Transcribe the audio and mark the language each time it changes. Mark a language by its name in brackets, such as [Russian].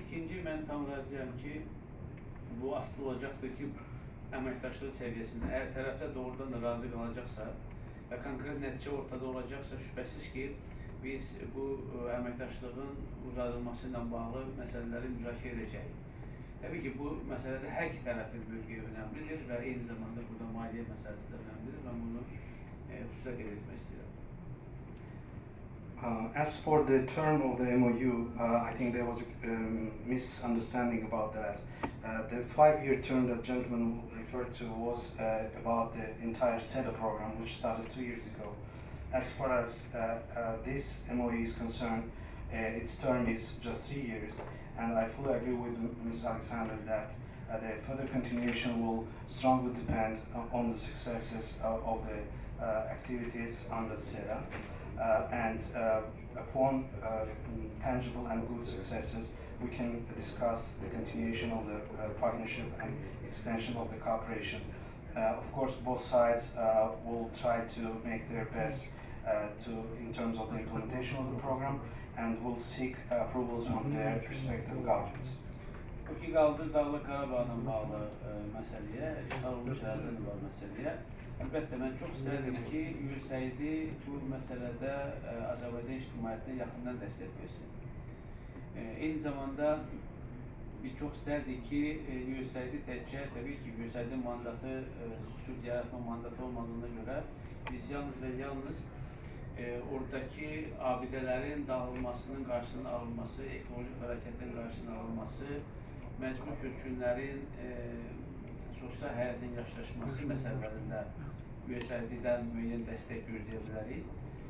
[Azerbaijani] İkinci, mən tam razıyam ki, bu asılı olacaqdır ki, əməkdaşlıq səviyyəsində əgər tərəflər doğrudan da razı qalacaqsa və konkret nəticə ortada olacaqsa, şübhəsiz ki, biz bu əməkdaşlığın uzadılması ilə bağlı məsələləri müzakirə edəcəyik. Təbii ki, bu məsələdə hər iki tərəfin mövqeyi önəmlidir və eyni zamanda burada maliyyə məsələsi də önəmlidir. Mən bunu xüsusilə qeyd etmək istəyirəm. [English] As for the term of the MOU, I think there was a misunderstanding about that. The 5-year term that gentleman referred to was about the entire SEDA program, which started 2 years ago. As far as this MOU is concerned, its term is just 3 years, and I fully agree with Ms. Alexander that the further continuation will strongly depend on the successes of the activities under SEDA. And upon tangible and good successes, we can discuss the continuation of the partnership and extension of the cooperation. Of course, both sides will try to make their best in terms of the implementation of the program, and will seek approvals from their respective governments. [Azerbaijani] Bu ki qaldı Dağlıq Qarabağla bağlı məsələyə, işğal olmuş ərazilərlə bağlı məsələyə. Əlbəttə, mən çox istərdim ki, USAID bu məsələdə Azərbaycan ictimaiyyətinə yaxından dəstək versin. Eyni zamanda biz çox istərdik ki, USAID təkcə, təbii ki, USAID-in mandatı, sülh yaratma mandatı olmadığına görə biz yalnız və yalnız oradakı abidələrin dağılmasının qarşısının alınması, ekoloji fəlakətin qarşısının alınması, məcbur köçkünlərin sosial həyatın yaşlaşması məsələlərində USAID-dən müəyyən dəstək gözləyə bilərik.